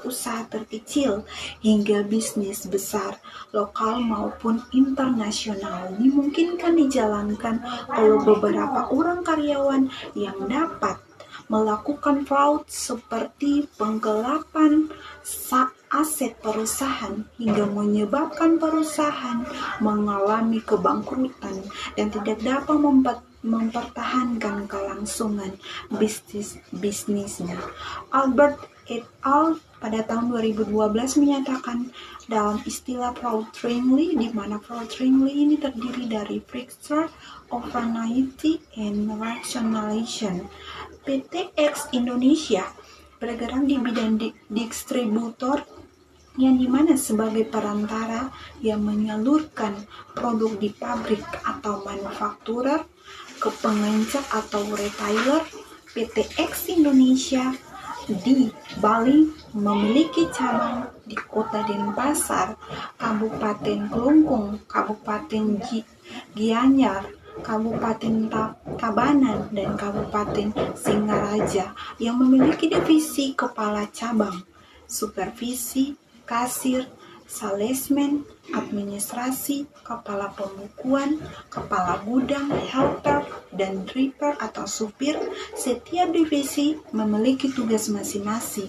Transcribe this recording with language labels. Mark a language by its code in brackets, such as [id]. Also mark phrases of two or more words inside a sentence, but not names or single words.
[id] usaha terkecil hingga bisnis besar, lokal maupun internasional, dimungkinkan dijalankan oleh beberapa orang karyawan yang dapat melakukan fraud seperti penggelapan aset perusahaan hingga menyebabkan perusahaan mengalami kebangkrutan dan tidak dapat mempertahankan kelangsungan bisnisnya. Albert et al. Pada tahun 2012 menyatakan dalam istilah [en] fraud triangle, [id] di mana [en] fraud triangle [id] ini terdiri dari [en] fracture, overnight, and rationalization. [id] PT X Indonesia bergerak di bidang distributor yang dimana sebagai perantara yang menyalurkan produk di pabrik atau manufakturer ke pengencang atau retailer. PT X Indonesia di Bali memiliki cabang di Kota Denpasar, Kabupaten Kelungkung, Kabupaten Gianyar, Kabupaten Tabanan, dan Kabupaten Singaraja yang memiliki divisi kepala cabang, supervisi, kasir, salesman, administrasi, kepala pembukuan, kepala gudang, helper, dan driver atau supir. Setiap divisi memiliki tugas masing-masing.